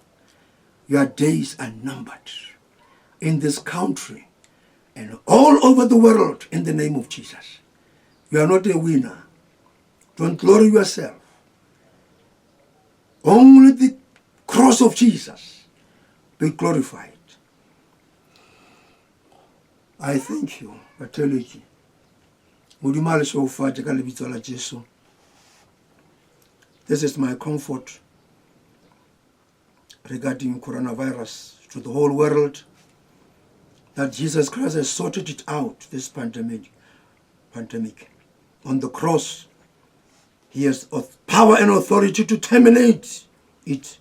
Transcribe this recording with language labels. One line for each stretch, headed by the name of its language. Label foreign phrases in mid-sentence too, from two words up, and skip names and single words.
English: Your days are numbered in this country and all over the world in the name of Jesus. You are not a winner. Don't glory yourself. Only the cross of Jesus be glorified. I thank you,
Southern Sotho: Bateleki. Modimo
English: so far
Southern Sotho: ka lebitso la Jesu.
English: This is my comfort regarding coronavirus to the whole world, that Jesus Christ has sorted it out, this pandemic. On the cross, he has power and authority to terminate it.